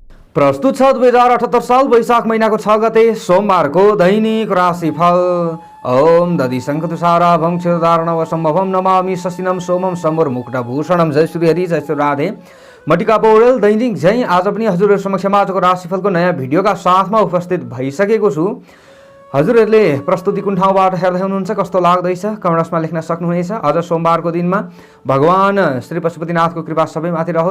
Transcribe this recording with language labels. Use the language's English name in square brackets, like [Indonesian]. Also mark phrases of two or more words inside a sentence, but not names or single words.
[Nepali] प्रस्तुत छ 2078 साल वैशाख महीनाको 6 गते सोमबारको दैनिक राशिफल। [Sanskrit] ओम दधि शङ्खतुषारा भङ्क्षधारण सम्भवम नमामि शशिनम सोमम सम्मुखभूषणम। जय श्री हरि, जय श्री राधे। [Nepali] म टिका पौडेल दैनिक जय आज पनि हजुरहरू समक्ष आजको राशिफलको नयाँ भिडियोका साथमा उपस्थित भइसकेको छु। हजुरहरूले प्रस्तुति कुन ठाउँबाट हेर्दै हुनुहुन्छ, कस्तो लाग्दैछ कमेन्ट बक्समा लेख्न सक्नुहुनेछ। आज सोमबारको दिनमा भगवान श्री पशुपतिनाथको कृपा सबैमाथि रहोस्।